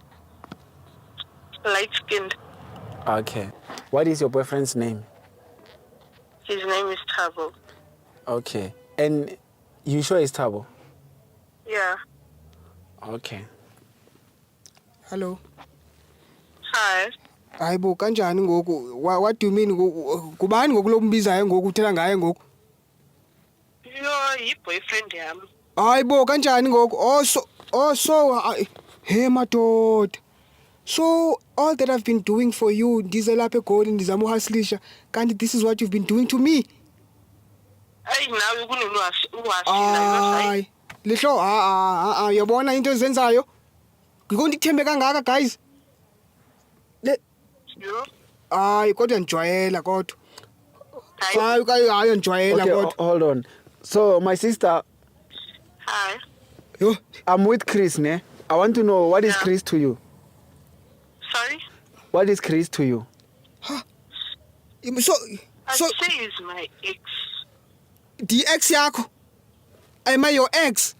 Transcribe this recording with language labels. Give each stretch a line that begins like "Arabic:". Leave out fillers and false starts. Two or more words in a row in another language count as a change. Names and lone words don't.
English: Light skinned. Okay. What is your boyfriend's name? His name is Tabo. Okay. And you sure it's Tabo? Yeah. Okay. Hello. Hi.
Zulu: Hayibo kanjani ngoku?
English: What do you mean ngoku?
Xhosa: Kubani ngoku lombizayo ngoku uthela ngaye ngoku?
English: You're boyfriend yam.
Zulu: Hayibo kanjani ngoku? Hey madoda.
English: So all that I've been doing for you,
Xhosa: ndize lapha eGoli ndizama uhaslisha, kanti
English: this is what you've been doing to me. Hey, now you're going to
Xhosa: Hayi. Lihlo uyabona into ezenzayo? Ngikho ndikuthembe kangaka guys.
English: You?
Zulu: Hayi kodwa njwayela kodwa.
English: Hi.
Zulu: Hayi njwayela
English: Okay,
Zulu: kodwa.
English: hold on. So, my sister, Hi. Yo, I'm with Chris, ne? I want to know, what is Yeah. Chris to you? Sorry? What is Chris to you? so I'd say he's my ex. the ex yakho? Am I your ex?